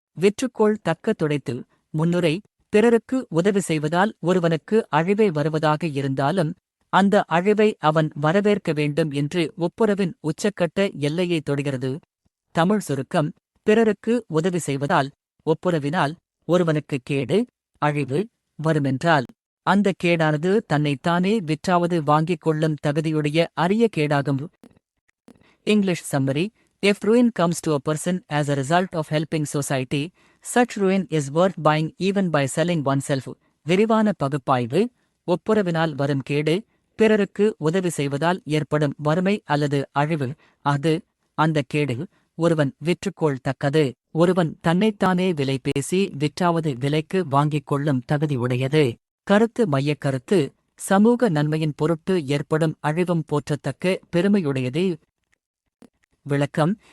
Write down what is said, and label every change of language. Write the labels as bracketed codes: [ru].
[ta] விற்றுக்கோள் தக்க துடைத்து. முன்னுரை. பிறருக்கு உதவி செய்வதால் ஒருவனுக்கு அழிவே வருவதாக இருந்தாலும் அந்த அழிவை அவன் வரவேற்க வேண்டும் என்று ஒப்புரவின் உச்சக்கட்ட எல்லையை தொடுகிறது. தமிழ் சுருக்கம். பிறருக்கு உதவி செய்வதால், ஒப்புரவினால் ஒருவனுக்கு கேடு, அழிவு வருமென்றால் அந்த கேடானது தன்னைத்தானே விற்றாவது வாங்கிக் கொள்ளும் தகுதியுடைய அரிய கேடாகும். [en] English summary. If ruin comes to a person as a result of helping society, such ruin is worth buying even by selling oneself. [ta] விரிவான பகுப்பாய்வு. ஒப்புரவினால் வரும் கேடு, பிறருக்கு உதவி செய்வதால் ஏற்படும் வறுமை அல்லது அழிவு, அந்த கேடு ஒருவன் விற்றுக்கொள் தக்கது. ஒருவன் தன்னைத்தானே விலை பேசி விற்றாவது விலைக்கு வாங்கிக் கொள்ளும் தகுதி உடையது. கருத்து மையக் கருத்து. சமூக நன்மையின் பொருட்டு ஏற்படும் அழிவும் போற்றத்தக்க பெருமையுடையது. விளக்கம்.